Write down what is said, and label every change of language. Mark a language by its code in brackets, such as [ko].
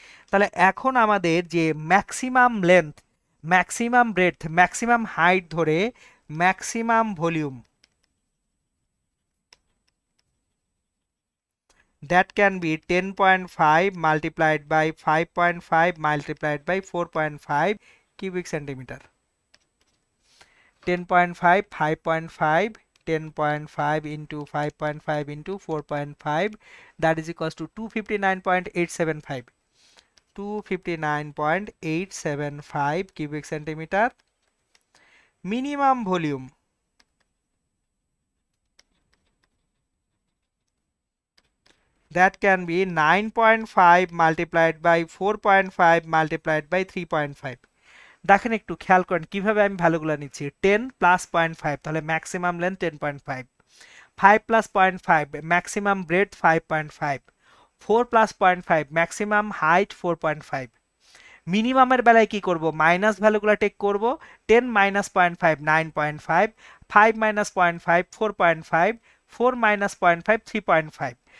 [bn] তাহলে এখন আমাদের যে maximum length, maximum breadth, maximum height ধরে maximum volume, [en] that can be 10.5 multiplied by 5.5 multiplied by 4.5 cubic centimeter. 10.5, 5.5, 10.5 into 5.5 into 4.5, that is equals to 259.875. 259.875 cubic centimeter. Minimum volume that can be 9.5 multiplied by 4.5 multiplied by 3.5. [bn] দেখেন একটু খেয়াল করেন কিভাবে আমি ভ্যালুগুলো নিচ্ছি। 10 plus 0.5 তাহলে maximum length 10.5, 5 plus 0.5 maximum bread 5.5, 4 plus 0.5 maximum height 4.5। মিনিমামের বেলায় কি করব, মাইনাস ভ্যালুগুলো টেক করব। 10 মাইনাস 0.5 9.5, 5 মাইনাস 0.5 4.5, 4 মাইনাস 0.5 3.5।